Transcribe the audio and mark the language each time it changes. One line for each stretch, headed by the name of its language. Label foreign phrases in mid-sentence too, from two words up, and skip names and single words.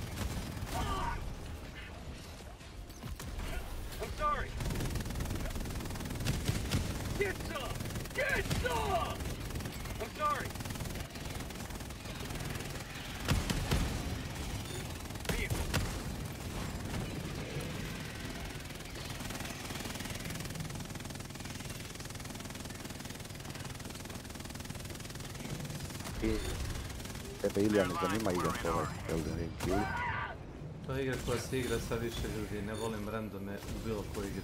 English: I'm sorry. Get some! Get some! I'm sorry. Vehicle.
Bosnian: Tebe Ilija ne zanima igrat ovaj Elden Ring ili? To je igra koja se igra sa više ljudi, ne volim randome u bilo kojoj igri.